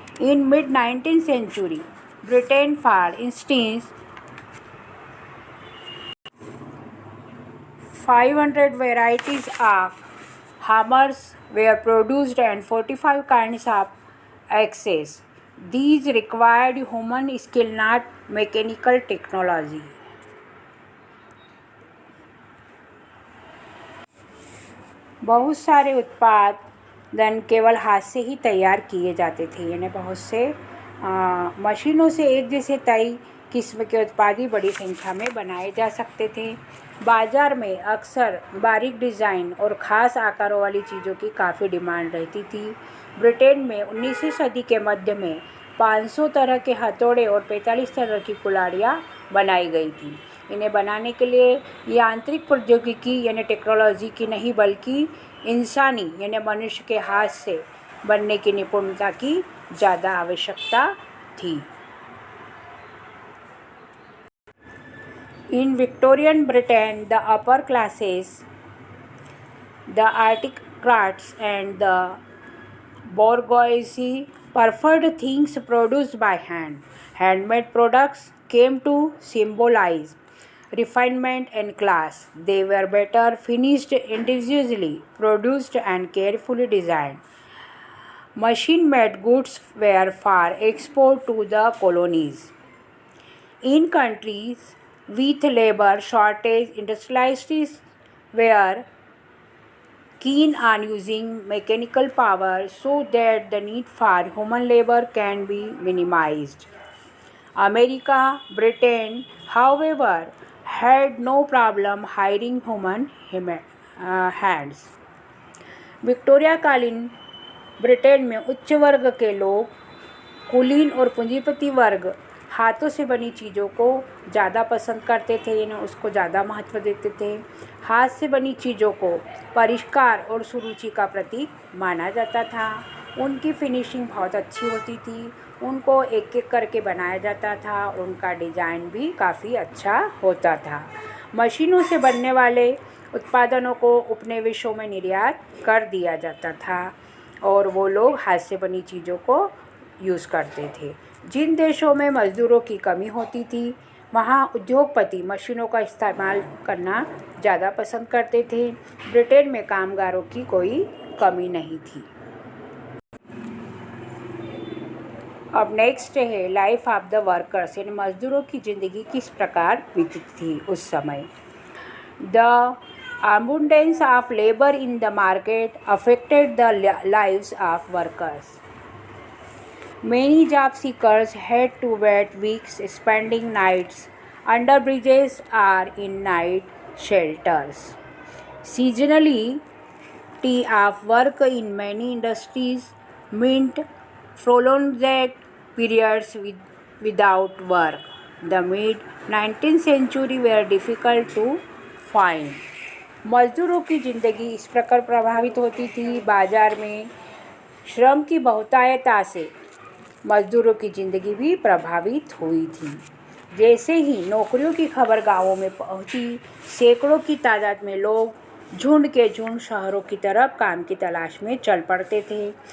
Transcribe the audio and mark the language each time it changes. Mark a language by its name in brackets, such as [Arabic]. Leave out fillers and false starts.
[English] In mid-19th century, Britain, for instance, 500 varieties of hammers were produced and 45 kinds of axes. These required human skill, not mechanical technology. [Hindi] बहुत सारे उत्पादन केवल हाथ से ही तैयार किए जाते थे, यानी बहुत से मशीनों से एक जैसे कई किस्म के उत्पाद ही बड़ी संख्या में बनाए जा सकते थे। बाज़ार में अक्सर बारीक डिज़ाइन और ख़ास आकारों वाली चीज़ों की काफ़ी डिमांड रहती थी। ब्रिटेन में 19वीं सदी के मध्य में 500 तरह के हथौड़े और 45 तरह की कुल्हाड़ियाँ बनाई गई थी। इन्हें बनाने के लिए यांत्रिक प्रौद्योगिकी यानी टेक्नोलॉजी की नहीं बल्कि इंसानी यानी मनुष्य के हाथ से बनने की निपुणता की ज़्यादा आवश्यकता थी। [English] In Victorian Britain, the upper classes, the aristocrats and the bourgeoisie preferred things produced by hand. Handmade products came to symbolize refinement and class. They were better finished, individually produced and carefully designed. Machine-made goods were for export to the colonies. In countries with labor shortage, industrialists were keen on using mechanical power so that the need for human labor can be minimized. America, Britain, however, had no problem hiring human hands. [Hindi] Victoria कालीन Britain में उच्च वर्ग के लोग, कुलीन और पूंजीपति वर्ग हाथों से बनी चीज़ों को ज़्यादा पसंद करते थे, यानी उसको ज़्यादा महत्व देते थे। हाथ से बनी चीज़ों को परिष्कार और सुरुचि का प्रतीक माना जाता था। उनकी फिनिशिंग बहुत अच्छी होती थी, उनको एक एक करके बनाया जाता था, उनका डिज़ाइन भी काफ़ी अच्छा होता था। मशीनों से बनने वाले उत्पादनों को उपनिवेशों में निर्यात कर दिया जाता था और वो लोग हाथ से बनी चीज़ों को यूज़ करते थे। जिन देशों में मज़दूरों की कमी होती थी वहाँ उद्योगपति मशीनों का इस्तेमाल करना ज़्यादा पसंद करते थे। ब्रिटेन में कामगारों की कोई कमी नहीं थी। अब नेक्स्ट है [English] life of the workers, [Hindi] यानी मज़दूरों की ज़िंदगी किस प्रकार बीतती थी उस समय। [English] The abundance of labor in the market affected the lives of workers. Many job seekers had to wait weeks spending nights under bridges or in night shelters. Seasonality of work in many industries meant prolonged periods without work. The mid-19th century were difficult to find. [Hindi] मज़दूरों की ज़िंदगी इस प्रकार प्रभावित होती थी। बाज़ार में श्रम की बहुतायता से मज़दूरों की ज़िंदगी भी प्रभावित हुई थी। जैसे ही नौकरियों की खबर गाँवों में पहुंची, सैकड़ों की तादाद में लोग झुंड के झुंड शहरों की तरफ काम की तलाश में चल पड़ते थे।